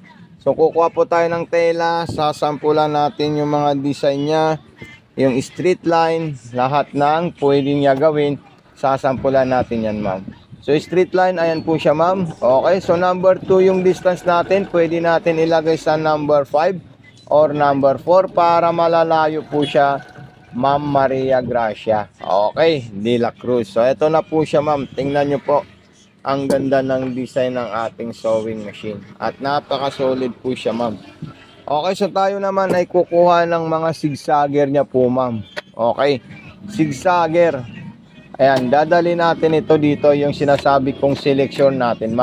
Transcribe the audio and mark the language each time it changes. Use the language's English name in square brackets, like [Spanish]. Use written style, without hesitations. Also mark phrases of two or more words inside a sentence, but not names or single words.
[Filipino] So kukuha po tayo ng tela, sasampulan natin yung mga design niya, yung [English] straight line, [Filipino] lahat ng pwede niya gawin, sasampulan natin yan, ma'am. So [English] straight line, [Filipino] ayan po siya, ma'am. Okay, so [English] number 2 [Filipino] yung distance natin, pwede natin ilagay sa [English] number 5 or number 4 [Filipino] para malalayo po siya, Ma'am Maria Gracia. Okay, de la Cruz. So ito na po siya, ma'am. Tingnan nyo po. Ang ganda ng design ng ating [English] sewing machine. [Filipino] At napaka-solid po siya, ma'am. Okay, so tayo naman ay kukuha ng mga zigzagger niya po, ma'am. Okay, zigzagger. Ayan, dadali natin ito dito, yung sinasabi kong selection natin, ma'am.